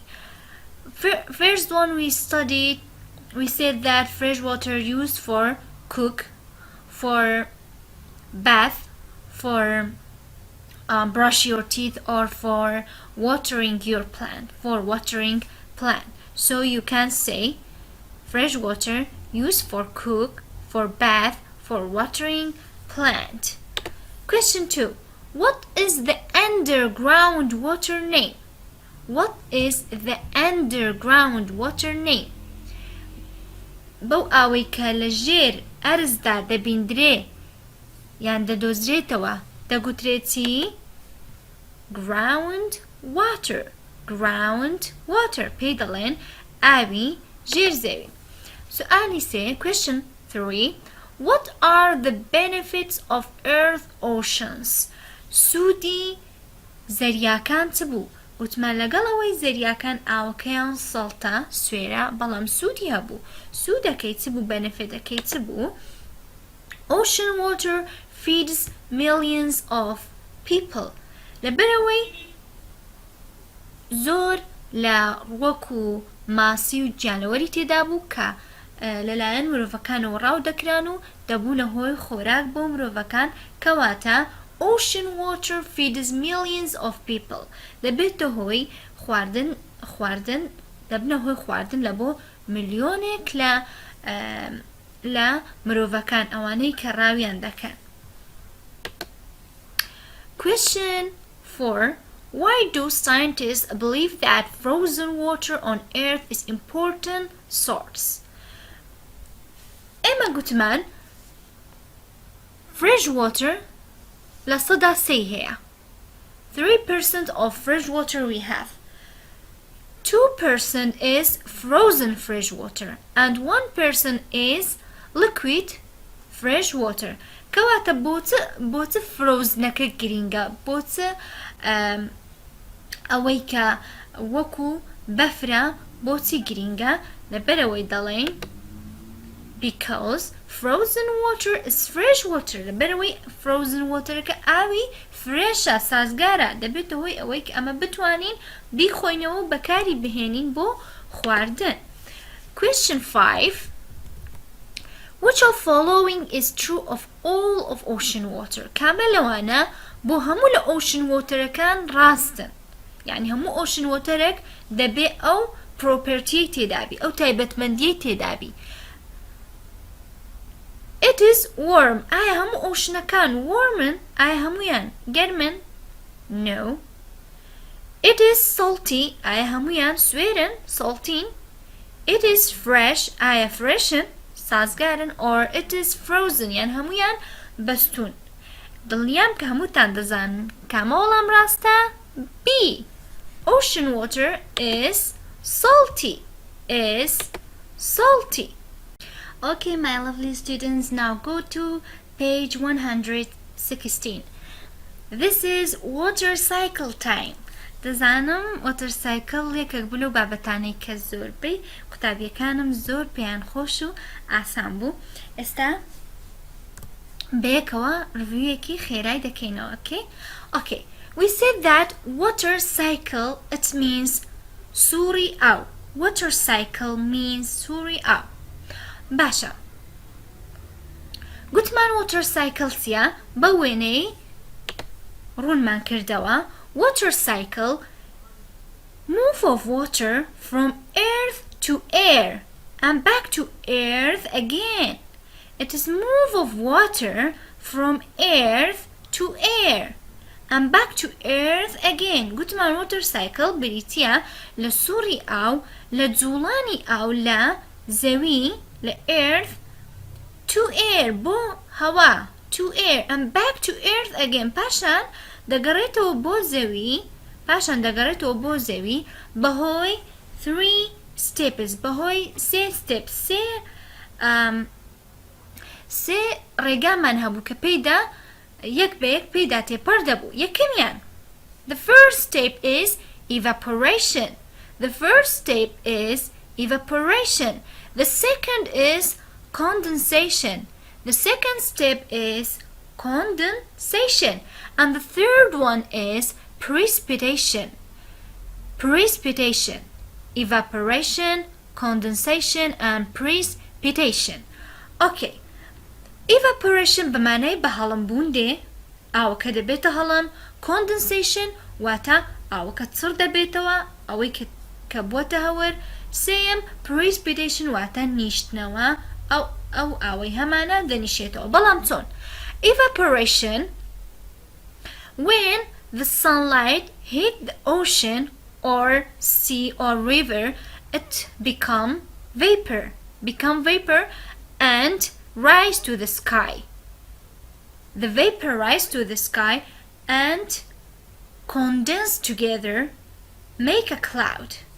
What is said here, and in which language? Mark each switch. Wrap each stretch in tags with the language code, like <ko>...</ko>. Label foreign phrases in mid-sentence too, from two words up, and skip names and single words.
<en>First one we studied, we said that fresh water used for cook, for bath, for brush your teeth, or for watering your plant, So you can say fresh water used for cook, for bath, for watering plant. Question 2, what is the underground water name? What is the underground water name?</en> <ckb>بو ئاوەی کە لە ژێر ئەرزدا دەبیندرێ یان دەدۆزرێتەوە دەگوترێتی</ckb> <en>ground water</en> <ckb>پێی دەڵێن ئاوی ژێرزەوی. سؤالی سێ,</ckb> <en>question 3, what are the benefits of earth oceans?</en> <ckb>سوودی زەریاکان چ بوو؟ وتمان لەگەڵەوەی زەریاکان ئاوەکەیان سەڵتە سوێرە بەڵام سوودی هەبوو. سوودەکەی چ بوو؟ بەنەفێتەکەی چ بوو؟</ckb> <en>Ocean water feeds millions of people.</en> <ckb>لەبەرەوەی زۆر لە ڕووەک و ماسی و گیانەوەری تێدا بوو کە لەلایەن مرۆڤەکانەوە ڕاو دەکران و دەبوونە هۆی خۆراک بۆ مرۆڤەکان, کەواتە</ckb> <en>ocean water feeds millions of people.</en> <ckb>دەبێتە هۆی خواردن دەبنە هۆی خواردن لە بۆ ملیۆنێک لە مرۆڤەکان ئەوانەی کە ڕاویان دەکەن.</ckb> <en>Question 4, why do scientists believe that frozen water on earth is important source?</en> <ckb>ئێمە گوتمان</ckb> <en>fresh water</en> <ckb>لە سەدا سێی هەیە.</ckb> <en>3% of fresh water we have. 2% is frozen fresh water and 1% is liquid fresh water.</en> <ckb>کەواتە بۆچ فرۆزنەکە گرینگە؟ بۆچ ئەوەی کە وەکو بەفرە بۆچی گرینگە؟ لەبەرەوەی دەڵێن</ckb> <en>because frozen water is fresh water.</en> <ckb>لەبەرەوەی</ckb> <en>frozen waterەکە</en> <ckb>ئاوی فرێشە, سازگارە, دەبێتە هۆی ئەوەی کە ئەمە بتوانین بیخۆینەوە و بەکاری بهێنین بۆ خواردن.</ckb> <en>Question 5, which of following is true of all of ocean water?</en> <ckb>کامە لەوانە بۆ هەموو لە</ckb> <en>ocean waterەکان</en> <ckb>ڕاستن, یعنی هەموو</ckb> <en>ocean waterێک</en> <ckb>دەبێ ئەو property تێدابی, ئەو تایبەتمەندیەی تێدابی.</ckb> <en>It is warm.</en> <ckb>ئایا هەموو</ckb> <en>oceanەکان warmن؟</en> <ckb>ئایا هەمویان گەرمن؟</ckb> <en>No. It is salty.</en> <ckb>ئایا هەمویان سوێرن؟ saltین.</ckb> <en>It is fresh.</en> <ckb>ئایا freshن؟ سازگارن.</ckb> <en>Or it is frozen.</en> <ckb>یان هەمویان بەستون. دڵنیام کە هەمووتان دەزانن کامە وەڵام ڕاستە؟ B. Ocean water is salty.</ckb> <en>Okay, my lovely students, now go to page 116. This is water cycle time.</en> <ckb>دەزانم</ckb> <en>water cycle</en> <ckb>یەکێک بوو لەو بابەتانەی کە زۆربەی قوتابیەکانم زۆر پێیان خۆش و ئاسان بوو. ئێستا بەیەکەوە ڕڤیویەکی خێرای دەکەینەوە.</ckb> <en>Okay, we said that water cycle, it means</en> <ckb>سووری ئاو.</ckb> <en>Water cycle means</en> <ckb>سووری ئاو. باشە, گوتمان</ckb> <en>water cycle چیە؟</en> <ckb>بە وێنەی ڕوونمان کردەوە.</ckb> <en>Water cycle, move of water from earth to air and back to earth again. It is move of water from earth to air and back to earth again.</en> <ckb>گوتمان</ckb> <en>water cycle</en> <ckb>بریتیە لە سووری ئاو لە جوڵانی ئاو لە زەوی لە</ckb> <en>earth to air</en> <ckb>بۆ هەوا</ckb> <en>to air and back to earth again.</en> <ckb>پاشان دەگەڕێتەوە بۆ زەوی بەهۆی 3 steps بەهۆی 3 steps سێ ڕێگامان هەبوو کە پێیدا یەک بە یەک پێیدا تێپەر دەبوو.</ckb> <en>یەکەمیان the first step is evaporation. The second is condensation. The second step is condensation. And the third one is precipitation. Evaporation, condensation, and precipitation. Okay. Evaporation</en> <ckb>بمعنای بەهەڵم بوون دێ ئاوەکە دەبێتە هەڵم. Condensation واتە ئاوەکە چڕ دەبێتەوە ئەوەی کە بووەتە هەور. سێم precipitation واتە نیشتنەوە ئەو ئاوەی هەمانە دەنیشێتەوە. بەڵام چۆن؟</ckb> <en>Evaporation when the sunlight hit the ocean or sea or river, it become vapor and rise to the sky. The vapor rise to the sky and condense together, make a cloud.</en>